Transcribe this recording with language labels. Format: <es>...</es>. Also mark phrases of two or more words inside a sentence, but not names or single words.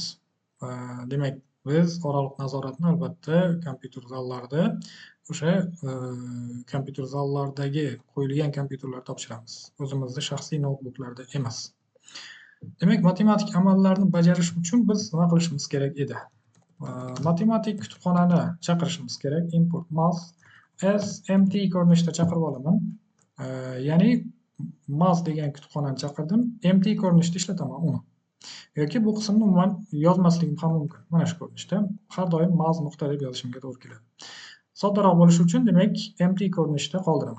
<uz>Demak, biz oraliq nazoratni albatta kompyuter zallarida o'sha kompyuter zallardagi qo'yilgan kompyuterlarda topshiramiz. O'zimizning shaxsiy noutbuklarda emas. Demak, matematik amallarni bajarish uchun biz nima qilishimiz kerak edi? Matematik kutubxonani chaqirishimiz kerak.</uz> <en>Import math as empty</en> <uz>ko'rinishda chaqirib olaman. Ya'ni math degan kutubxonani chaqirdim, empty ko'rinishda ishlataman uni. Yoki bu qismni umuman yozmasligim ham mumkin. Mana shu ko'rinishda har doim math nuqta deb yozishimga to'g'ri keladi. Soddaroq bo'lishi uchun demak empty ko'rinishda qoldiraman.</uz>